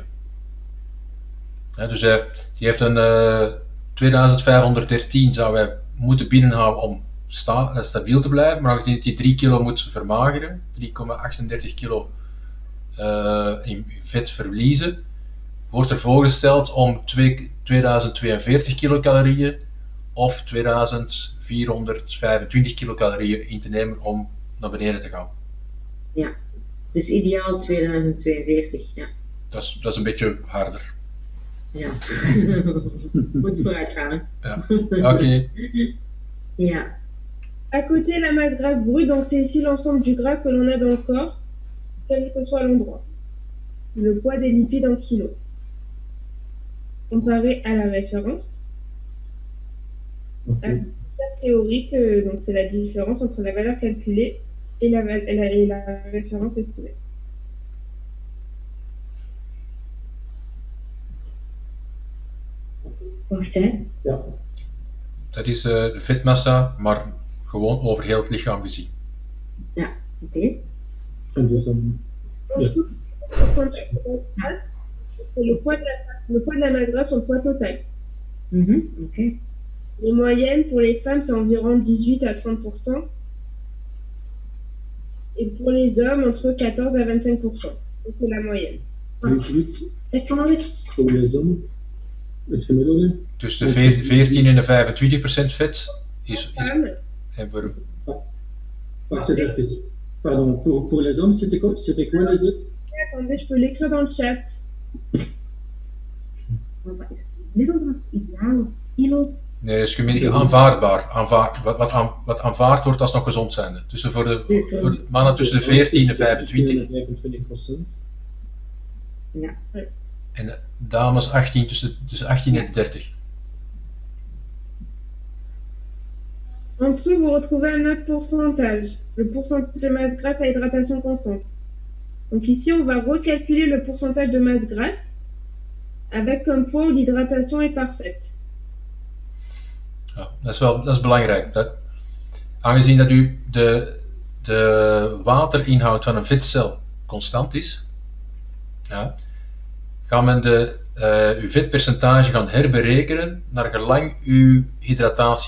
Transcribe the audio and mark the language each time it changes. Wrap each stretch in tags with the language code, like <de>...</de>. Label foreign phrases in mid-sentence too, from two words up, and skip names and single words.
<nl>Ja, dus die heeft een 2513 zou hij moeten binnenhouden om stabiel te blijven, maar aangezien hij 3 kilo moet vermageren, 3,38 kilo in vet verliezen, wordt er voorgesteld om 2042 kilocalorieën of 2425 kilocalorieën in te nemen om naar beneden te gaan. Ja, dus ideaal 2042, ja. Dat is een beetje harder. Ja, moet vooruit gaan, hè. Ja. Oké. Ja,</nl> <fr>À côté, la masse grasse brute, donc c'est ici l'ensemble du gras que l'on a dans le corps, quel que soit l'endroit. Le poids des lipides en kilos. Comparé à la référence. Ok. La théorique, donc c'est la différence entre la valeur calculée et la référence estimée.</fr> <nl>wacht hè. Ja. Dat is de vetmassa, maar gewoon over heel het lichaam gezien. Ja, oké. En dus dan...</nl> <fr>Donc, tout le poids de la masse grasse sur le poids total.</fr> <nl>Oké.</nl> <fr>Les moyennes pour les femmes, c'est environ 18 à 30%. Et pour les hommes, entre 14 à 25%. Donc c'est la moyenne. 28</fr> <nl>Zeg van nog eens.</nl> <fr>voor les hommes.</fr> <nl>Het gemiddelde. Tussen de 14 en de 25% vet is</nl> <fr>Femmes,</fr> <nl>en voor, Wacht eens even.</nl> <fr>Pardon, pour les hommes, c'était quoi les deux? attendez, je peux l'écrire dans le chat.</fr> <nl>Wat is het? Middel of ideaal of kilo's? nee, is gemiddeld aanvaardbaar. Wat aanvaard wordt als nog gezond zijnde. Tussen voor de mannen tussen de 14 en 25 25%. Ja. en de dames 18 tussen 18 en 30.</nl> <fr>En dessous, vous retrouvez un autre pourcentage. Le pourcentage de masse grasse à hydratation constante. Donc ici, on va recalculer le pourcentage de masse grasse avec comme point où l'hydratation est parfaite.</fr> <nl>Ja, dat is belangrijk. Aangezien dat de waterinhoud van een vetcel constant is, ja, gaat men uw vetpercentage gaan herberekenen naar gelang uw hydratatie.</nl>